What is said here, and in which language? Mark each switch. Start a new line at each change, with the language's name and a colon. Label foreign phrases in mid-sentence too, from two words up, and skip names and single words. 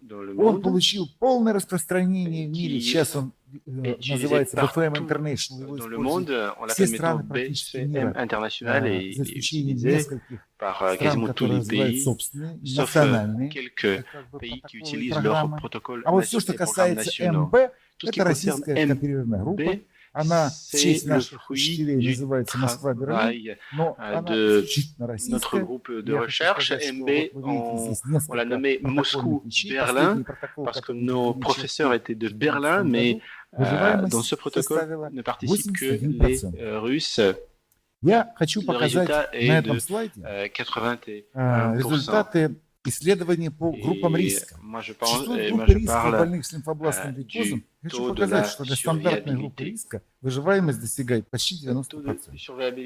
Russian: Он получил полное распространение в мире, сейчас он называется BFM International, его используют все страны практически мира, за исключением нескольких стран, которые называют собственные, национальные программы. А вот все, что касается МБ, это российская кооперированная группа. Она в честь наших учителей называется Москва-Берлин, но она исключительно российская. Я хочу сказать, что вот вы видите, здесь
French: Moscou-Berlin, parce que nos professeurs étaient de Berlin, mais dans ce protocole ne participent que les Russes.
Russian: Я хочу показать на этом слайде результаты исследований по группам риска. Существуют группы риска больных с лимфобластным лейкозом. Хочу показать, что для стандартной группы риска выживаемость достигает почти 90%.